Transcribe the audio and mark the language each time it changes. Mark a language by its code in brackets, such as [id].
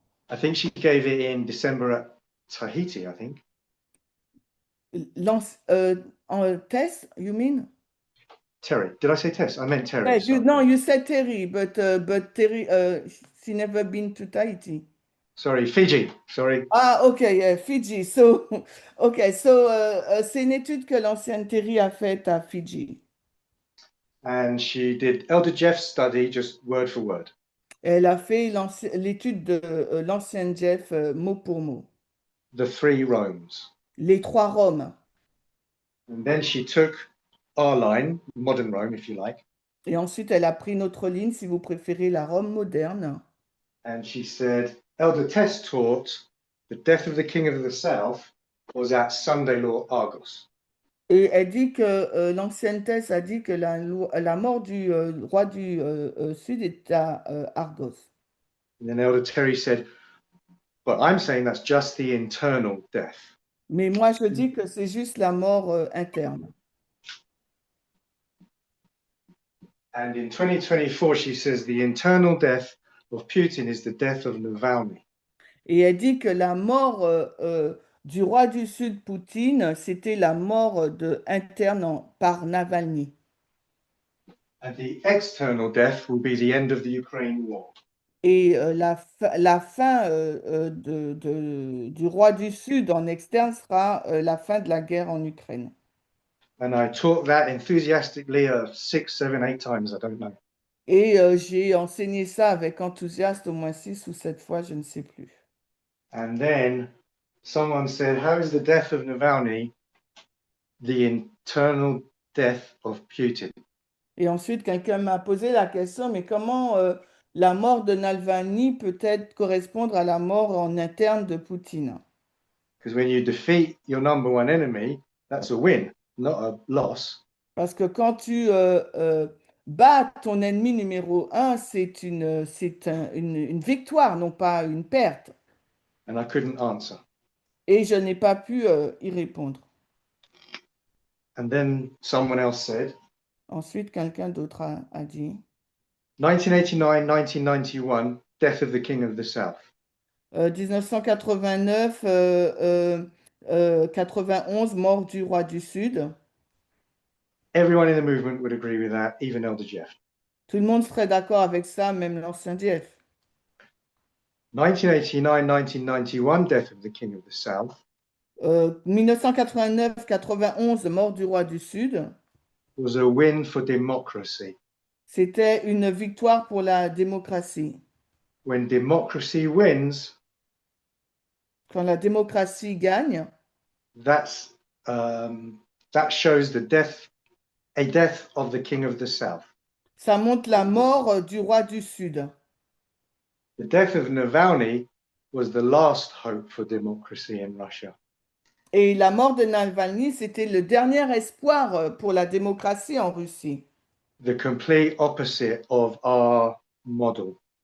[en] I think she gave it in December at Tahiti, I think. En Tess, you mean? Terry. Did I say Tess? I meant Terry. Yeah, Sorry. no, you said Terry, but Terry, she never been to Tahiti. Sorry, Fiji. Sorry. Ah, ok, yeah, Fiji. So, ok, so [fr] c'est une étude que l'ancienne Terry a faite à Fiji. [en] And she did Elder Jeff's study just word for word. [fr] Elle a fait l'étude de l'ancienne Jeff mot pour mot. [en] The three Romes. [fr] Les trois Roms. [en] And then she took our line, modern Rome, if you like. [fr] Et ensuite, elle a pris notre ligne, si vous préférez, la Rome moderne. [en] And she said, Elder Tess taught the death of the king of the south was at Sunday Law Argos. [fr] Et elle dit que l'ancienne Thèse a dit que la mort du roi du Sud est à Argos. [en] And then Elder Terry said, but I'm saying that's just the internal death. [fr] Mais moi, je dis que c'est juste la mort interne. [en] And in 2024, she says the internal death of Putin is the death of Navalny. [fr] Et elle dit que la mort du roi du Sud, Poutine, c'était la mort interne par Navalny. [en] And the external death will be the end of the Ukraine war. [fr] Et la fin du roi du Sud en externe sera la fin de la guerre en Ukraine. [en] And I taught that enthusiastically 6, 7, 8 times, I don't know. [fr] Et j'ai enseigné ça avec enthousiasme au moins 6 ou 7 fois, je ne sais plus. [en] And then someone said, how is the death of Navalny the internal death of Putin? [fr] Et ensuite, quelqu'un m'a posé la question, mais comment la mort de Navalny peut-être correspondre à la mort en interne de Poutine? [en] Because when you defeat your number one enemy, that's a win, not a loss. [fr] Parce que quand tu bats ton ennemi numéro un, c'est une victoire, non pas une perte. [en] And I couldn't answer. [fr] Et je n'ai pas pu y répondre. [en] And then someone else said, [fr] Ensuite, quelqu'un d'autre a dit. [en] 1989, 1991, death of the King of the South. [fr] 1989, 91, mort du roi du Sud. [en] Everyone in the movement would agree with that, even Elder Jeff. [fr] Tout le monde serait d'accord avec ça, même l'ancien Jeff. [en] 1989, 1991, death of the King of the South [fr] 1989, 91, mort du roi du Sud. [en] was a win for democracy. [fr] C'était une victoire pour la démocratie. [en] When democracy wins, [fr] Quand la démocratie gagne, [en] that's that shows a death of the King of the South. [fr] ça montre la mort du roi du Sud. [en] The death of Navalny was the last hope for democracy in Russia. [fr] Et la mort de Navalny, c'était le dernier espoir pour la démocratie en Russie. [en] The complete opposite of our model.